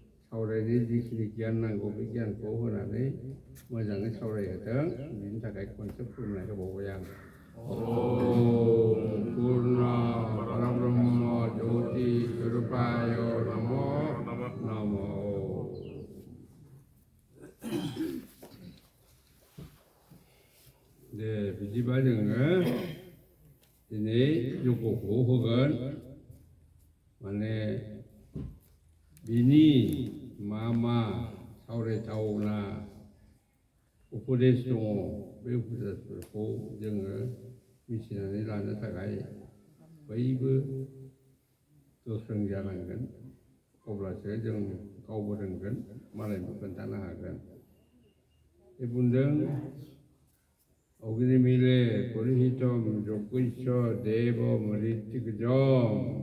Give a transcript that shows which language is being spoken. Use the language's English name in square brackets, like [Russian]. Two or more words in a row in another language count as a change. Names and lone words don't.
[Bodo] सावरायनो जिखिनि गियान नांगौ बे गियानखौ होनानै मोजाङै सावरायहोथों बिनि थाखाय खनसे खुलुमनाय होबावबाय आं [Sanskrit] ओम पूर्ण परब्रह्म ज्योति स्वरूपाय नमो नमः [Bodo] दे बिदिबा जोङो दिनै जगखौ होगोन माने बिनि मा सावरायथावना उपदेश दङ बे उपदेशफोरखौ जोङो मिथिनानै लानो थाखाय बयबो गोख्रों जानांगोन अब्लासो जों गावबो रोंगोन मालायनोबो खोन्थानो हागोन बे बुंदों [Sanskrit] अग्निमिले पुरोहितम यज्ञस्य देव मृत्युजम